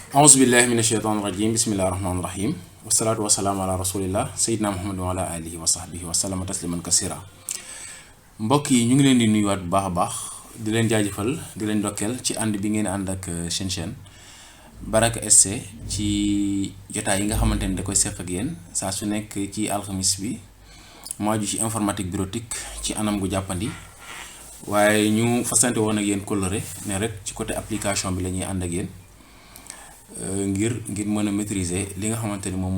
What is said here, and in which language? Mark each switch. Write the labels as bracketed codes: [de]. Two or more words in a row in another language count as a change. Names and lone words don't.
[ar] أعوذ بالله من الشيطان الرجيم بسم الله الرحمن الرحيم والصلاة والسلام على رسول الله سيدنا محمد وعلى آله وصحبه وسلم تسليما كثيرا [wo] mbokk yi ñu ngi leen di nuyuwaat bu baax a baax di leen jaajëfal di leen ndokkeel ci ànd bi ngeen ànd ak seen chaîne Baraka SC ci jotaay yi nga xamante ni da koy seq ak yéen saa su nekk ci alxamis bi mu aju ci [fr] informatique bureautique [wo] ci anam gu jàppandi waaye ñu fasante woon ak yéen coloré ne rek ci [fr] côté application [wo] bi la ñuy ànd ak yéen ngir mën a maîtriser li nga xamante ni moom